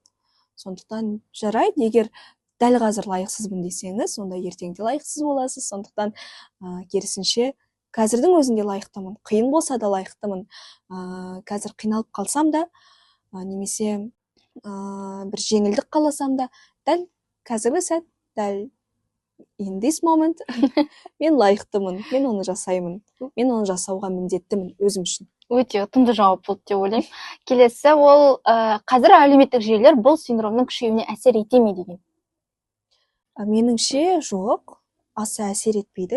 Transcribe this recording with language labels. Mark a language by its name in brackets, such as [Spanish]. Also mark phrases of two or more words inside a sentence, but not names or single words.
[Kazakh] Сондықтан жарайды, егер дәл қазір лайықсызбын десеңіз, онда ертеңде лайықсыз боласыз. Сондықтан керісінше қазірдің өзінде лайықтымын, қиын болса да лайықтымын. Қазір қиналып қалсам да, немесе бір жеңілдік қаласам да, дәл қазіргі сәт, дәл [English] in this moment [Kazakh] мен лайықтымын, мен оны жасаймын, мен оны жасауға міндеттімін өзім үшін. Өте ұтымды жауап болды деп ойлаймын. Келесі, ол қазір әлеуметтік желілер бұл синдромның күшеюіне әсер ете ме деген? Меніңше жоқ, аса әсер етпейді.